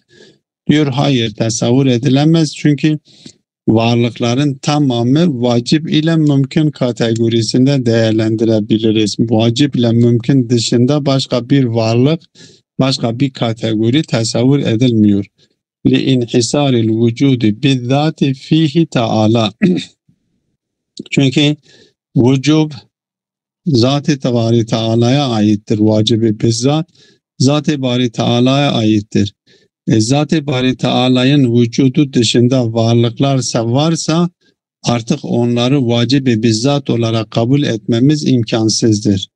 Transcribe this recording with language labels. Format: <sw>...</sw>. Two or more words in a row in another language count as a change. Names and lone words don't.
<tr>Diyor hayır, tasavvur edilemez. Çünkü varlıkların tamamı vacip ile mümkün kategorisinde değerlendirebiliriz. Vacip ile mümkün dışında başka bir varlık, başka bir kategori tasavvur edilmiyor.</tr> <ar>لِاِنْحِسَارِ الْوُجُودِ بِالذَّاتِ فِيهِ تَعَالَى.</ar> <tr>Çünkü vücub Zat-ı Bari Teala'ya aittir. Vacibi bizzat Zat-ı Bari Teala'ya aittir. Zat-ı Bari Teala'nın vücudu dışında varlıklarsa varsa artık onları vacibi bizzat olarak kabul etmemiz imkansızdır.</tr>